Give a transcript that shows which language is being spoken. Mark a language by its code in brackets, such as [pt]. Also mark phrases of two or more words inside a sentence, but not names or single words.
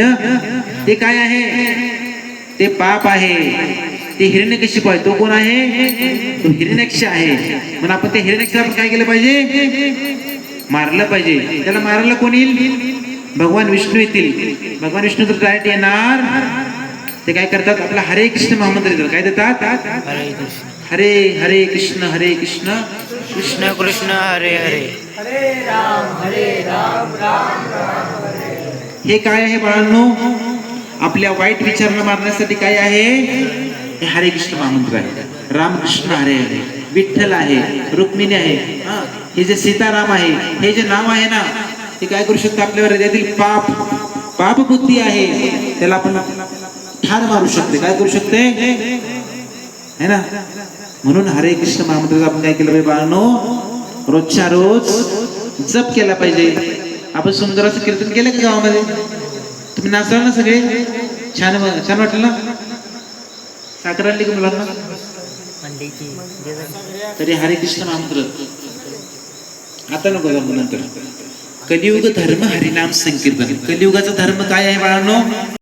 [mr] ते काय आहे, ते पाप आहे. ते हिरण्यकशिपू आहे, तो कोण आहे, तो हिरण्याक्ष आहे. म्हणून आपण त्या हिरण्याक्षाला आपण काय केलं पाहिजे, मारलं पाहिजे. त्याला मारायला कोण येईल, भगवान विष्णू येतील. भगवान विष्णू तर डायरेक्ट येणार. ते काय करतात, आपला हरे कृष्ण महामंत्र देतात. काय देतात, [sa] हरे हरे कृष्ण कृष्ण कृष्ण हरे हरे, हरे राम राम राम हरे. [mr] हे काय आहे बाळांनो, आपल्या वाईट विचारांना मारण्यासाठी काय आहे, हे हरे कृष्ण महामंत्र आहे. [sa] रामकृष्ण हरे हरे, [mr] विठ्ठल आहे, रुक्मिणी आहे. हे जे सीताराम आहे, हे जे नाव आहे ना, ते काय करू शकतं, आपल्या हृदयातील पाप बुद्धी आहे त्याला आपण ठार मारू शकते. काय करू शकते, [hi] है ना. [mr] म्हणून हरे कृष्ण महामंत्राचं आपण काय केलं पाहिजे बाळांनो, रोजच्या रोज जप केला पाहिजे. आपण सुंदराचं कीर्तन केलं का गावामध्ये, तुम्ही नाचला ना सगळे, छान वाटलं ना. साखर आणली का मुलांना, तरी हरे कृष्ण महामंत्र आता नको जाऊ. नंतर कलियुग धर्म हरिनाम संकीर्तन. कलियुगाचा धर्म काय आहे बाळांनो,